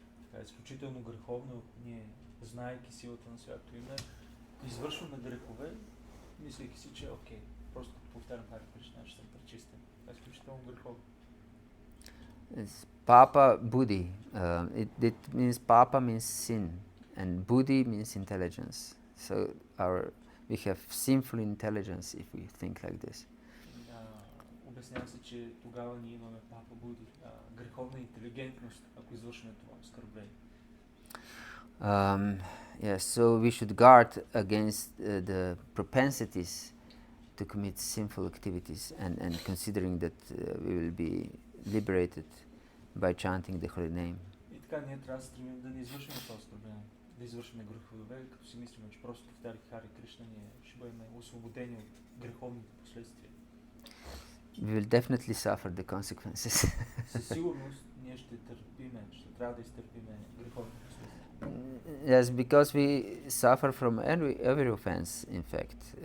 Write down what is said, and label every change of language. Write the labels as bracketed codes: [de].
[bg] Това е изключително греховно, ние, знаейки силата на святото име, извършваме грехове, мислейки си, че окей, просто като повтарям Харе Кришна, ще съм пречистен. Това е изключително греховно. [en] Papa Buddhi. It means Papa means sin, and Buddhi means intelligence. So we have sinful intelligence if we think like this. [bg] Обяснява се, че тогава ние имаме Папа Буди, греховна интелигентност, ако извършваме това оскърбление. [en] Yes, so we should guard against the propensities to commit sinful activities and considering that we will be liberated by chanting the holy name. [bg] И така ние трябва да стремим да не извършваме това оскърбление, да извършваме грехове, като си мислим, че просто повтаряйки Харе Кришна, ние ще бъдем освободени от греховните последствия. [en] We will definitely suffer the consequences. [bg] Със сигурност ние ще търпиме, ще трябва да изтърпиме греховните последствия. [en] Yes, because we suffer from every offense, in fact.